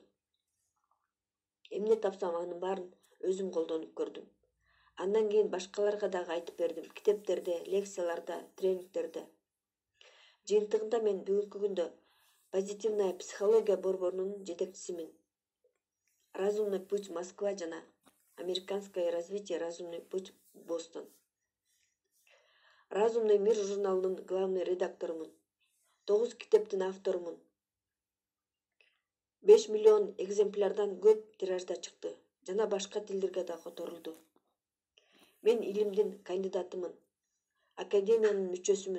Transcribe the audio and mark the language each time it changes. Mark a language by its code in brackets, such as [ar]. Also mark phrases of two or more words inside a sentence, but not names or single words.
[ky] Эмне тапсам анын баарын өзүм колдонуп көрдүм. Андан кийин башкаларга дагы айтып бердим, китептерде, лекцияларда, тренингтерде. Жыйынтыгында мен бүгүнкү күндө Позитивная психология борборунун жетекчисимин. Разумный путь Москва жана Американское развитие разумный путь Бостон. Разумный мир журналынын главный редакторумун. 9 китептин авторумун. 5 миллион экземплярдан көп тиражда чыкты жана башка тилдерге да которулду. Мен илимдин кандидатымын. Академиянын мүчөсүмүн.